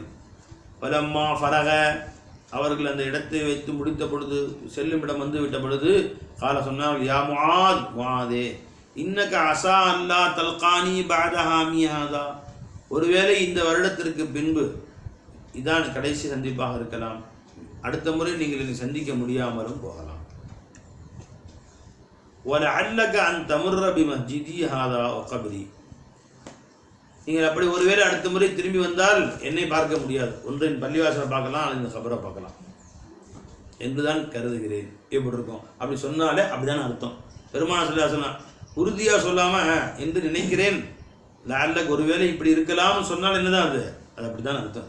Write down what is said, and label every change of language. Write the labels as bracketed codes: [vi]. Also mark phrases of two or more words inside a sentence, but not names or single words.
[ar] فلما فرغ, [ta] அவர்கள் அந்த இடத்தை வைத்து முடித்த பொழுது, செல்லும் இடம் வந்து விட்ட பொழுது, கால சொன்னார்கள், [ar] يا معاذ, [ta] முஆதே, [ar] إنك عسى أن لا تلقاني بعد عامي هذا, [ta] ஒருவேளை இந்த வருடத்திற்கு பின்பு இதான் கடைசி சந்திப்பாக இருக்கலாம், அடுத்த முறை நீங்கள் என்னை சந்திக்க முடியாமலும் போகலாம். [ar] وَلَعَلَّكَ أَن تَمُرَّ بِمَسْجِدِي هَذَا وَقَبْرِي, [ta] நீங்கள் அப்படி ஒருவேளை அடுத்த முறை திரும்பி வந்தால் என்னை பார்க்க முடியாது, ஒன்றின் பள்ளிவாசலை பார்க்கலாம் அல்லது இந்த கபரை பார்க்கலாம் என்றுதான் கருதுகிறேன். எப்படி இருக்கும் அப்படி சொன்னாலே அப்படிதான் அர்த்தம். பெருமானார் [ar] صلى الله عليه وسلم [ta] உறுதியாக சொல்லாமல் என்று நினைக்கிறேன், லஅல்லக் ஒருவேளை இப்படி இருக்கலாம்னு சொன்னால் என்னதான் அது அப்படிதான் அர்த்தம்.